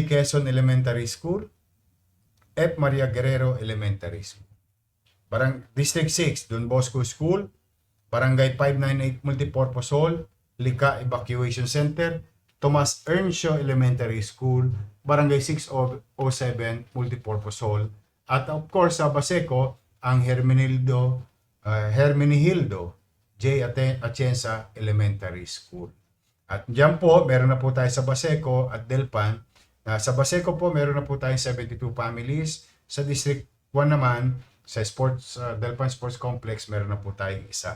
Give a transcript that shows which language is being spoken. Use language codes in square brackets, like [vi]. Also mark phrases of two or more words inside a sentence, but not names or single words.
[tl] Quezon Elementary School, F. Maria Guerrero Elementary School. District 6, Don Bosco School, Barangay 598 Multipurpose Hall, Lica Evacuation Center, Tomas Earnshaw Elementary School, Barangay 607 Multipurpose Hall, at [en] of course [tl] sa Baseco, ang Hermenegildo J. Atienza Elementary School. At diyan po, meron na po tayo sa Baseco at Delpan. Sa Baseco po, meron na po tayo 72 families. Sa District 1 naman, sa Delpan Sports Complex, meron na po tayong isa.